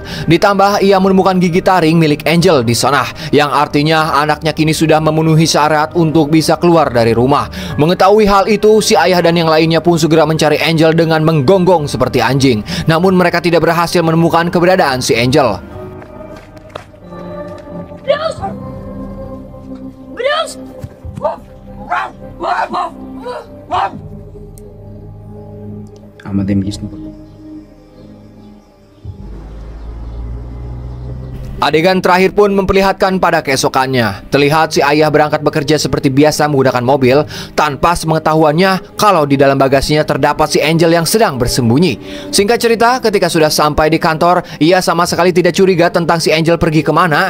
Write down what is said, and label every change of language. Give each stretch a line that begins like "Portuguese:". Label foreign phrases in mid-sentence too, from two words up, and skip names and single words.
Indonesian: Ditambah ia menemukan gigi taring milik Angel di sana, yang artinya anaknya kini sudah memenuhi syarat untuk bisa keluar dari rumah. Mengetahui hal itu, si ayah dan yang lainnya pun segera mencari Angel dengan menggonggong seperti anjing. Namun mereka tidak berhasil menemukan keberadaan si Angel.
Greek: Άμα δεν βγεις τίποτα.
Indonesian: Adegan terakhir pun memperlihatkan pada keesokannya. Terlihat si ayah berangkat bekerja seperti biasa menggunakan mobil tanpa sepengetahuannya kalau di dalam bagasinya terdapat si Angel yang sedang bersembunyi. Singkat cerita, ketika sudah sampai di kantor, ia sama sekali tidak curiga tentang si Angel pergi kemana.